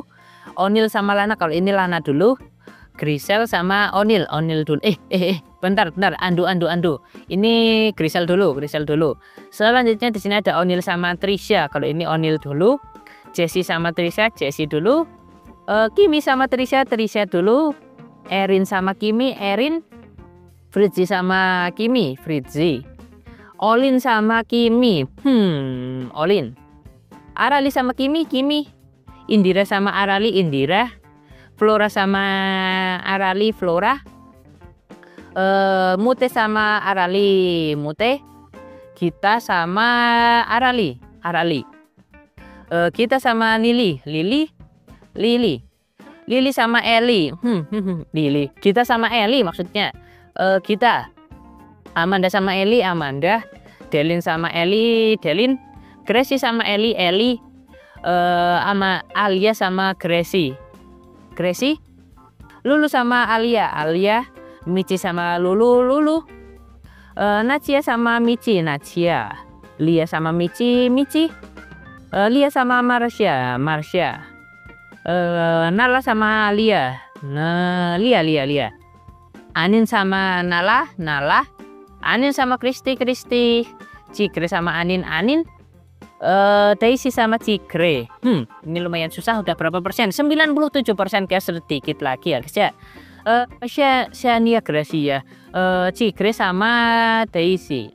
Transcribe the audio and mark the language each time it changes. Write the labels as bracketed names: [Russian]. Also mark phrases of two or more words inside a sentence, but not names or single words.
[Indonesian] Onil sama Lana. Kalau ini Lana dulu. Grisel sama Onil dulu. Bentar. Andu. Ini Grisel dulu. Selanjutnya di sini ada Onil sama Trisha. Kalau ini Onil dulu. Jessie sama Trisha, Jessie dulu. Kimi sama Trisha dulu. Erin sama Kimi, Erin. Fritzi sama Kimi, Fritzi. Olin sama Kimi, Olin. Arali sama Kimi, Kimi. Indira sama Arali, Indira. Flora sama Arali, Flora. Mute sama Arali, Mute. Kita sama Arali, Arali. Kita sama Lili, Lili. Lili sama Eli, Lili. Kita sama Eli maksudnya. Kita. Amanda sama Eli, Amanda. Delin sama Eli, Delin. Gracie sama Eli, Eli. Alia sama Gracie. Lulu sama Alia, Alia. Michi sama Lulu. Nacia sama Michi, Nacia. Lia sama Michi. Lia sama Marsha. Nala sama Lia. Lia. Anin sama Nala. Anin sama Christy. Cigre sama Anin. Daisy sama Cigre. Ini lumayan susah. Udah berapa persen? 97% guys, sedikit lagi ya guys ya. Shania Gracia. Cigre sama Daisy.